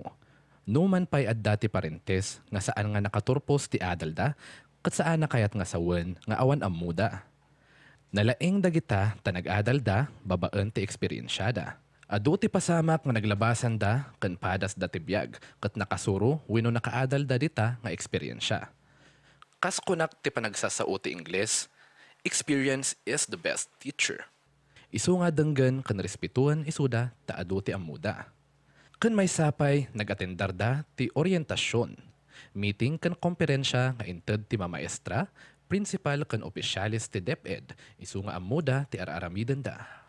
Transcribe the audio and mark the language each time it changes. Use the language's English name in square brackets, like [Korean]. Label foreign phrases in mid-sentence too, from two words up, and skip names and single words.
[Iloko] Numan pa'y adda ti parentes nga saan nga nakaturpos ti adalda kat saan na kayat nga sawen nga awan amuda. Nalaing dagita tanag-adalda babaan ti eksperyensyada. Adu ti pasamak nga naglabasan da kan padas da tibiyag kat nakasuro wenno nakaadalda dita nga eksperyensya. Kas kunak ti panagsasao ti Ingles, [English] experience is the best teacher. [Iloko] Isu nga denggan kan respetuan isuda ta adu ti amuda. Kan may sapay nagatendar da ti orientasyon, meeting kan komperensya nga inted ti mamaestra, principal kan opisyalis ti DepEd, isu nga amuda ti araramiden da.